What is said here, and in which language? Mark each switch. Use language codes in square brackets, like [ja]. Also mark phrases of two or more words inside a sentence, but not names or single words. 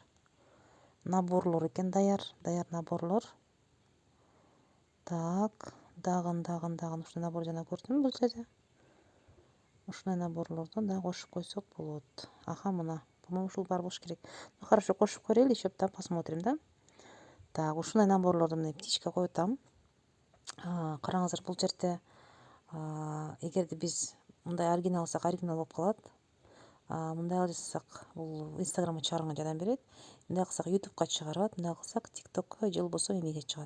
[ky] Наборлор экен, даяр наборлор. Так, дагы ушундай набор жана көрдүмбү бул жерде. Ушундай наборлордон да кошуп койсок болот. Мына. По-моему, ушул бар болуш керек. Хорошо, кошуп көрөлү, [ru] еще там посмотрим, да. Так, [ky] ушундай наборлордон мына птичка коюп атам. Караңыздар, бул жерде эгерде биз мындай оригинал алсак, оригинал болуп калат. Мындай жасасак, бул Инстаграмга чыгарганга жардам берет. Мындай кылсак, Ютубка чыгарат, мындай кылсак, ТикТокко же болбосо эмеге чыгат.